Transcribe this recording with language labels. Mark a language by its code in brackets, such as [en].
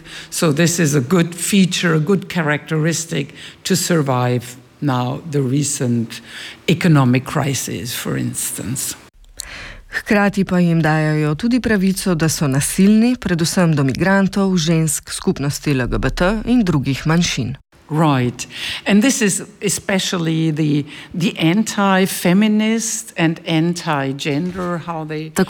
[en] So this is a good feature, a good characteristic to survive now the recent economic crisis, for instance. [sl] Hkrati pa jim dajajo tudi pravico, da so nasilni, predvsem do migrantov, žensk, skupnosti LGBT in drugih manjšin. [en] Right. And this is especially the anti-feminist and anti-gender, how they label it.